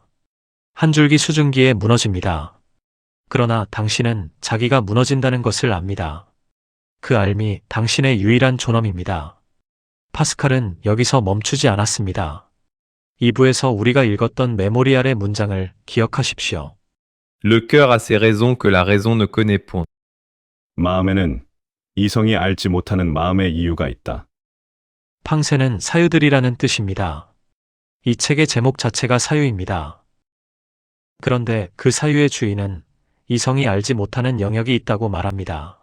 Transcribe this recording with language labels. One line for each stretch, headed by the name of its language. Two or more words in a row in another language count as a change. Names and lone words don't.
Korean: 한 줄기 수증기에 무너집니다. 그러나 당신은 자기가 무너진다는 것을 압니다. 그 알미 당신의 유일한 존엄입니다. 파스칼은 여기서 멈추지 않았습니다. 2부에서 우리가 읽었던 메모리알의 문장을 기억하십시오.
French: Le cœur a ses raisons que la raison ne connaît point.
Korean: 마음에는 이성이 알지 못하는 마음의 이유가 있다. 팡세는 사유들이라는 뜻입니다. 이 책의 제목 자체가 사유입니다. 그런데 그 사유의 주인은 이성이 알지 못하는 영역이 있다고 말합니다.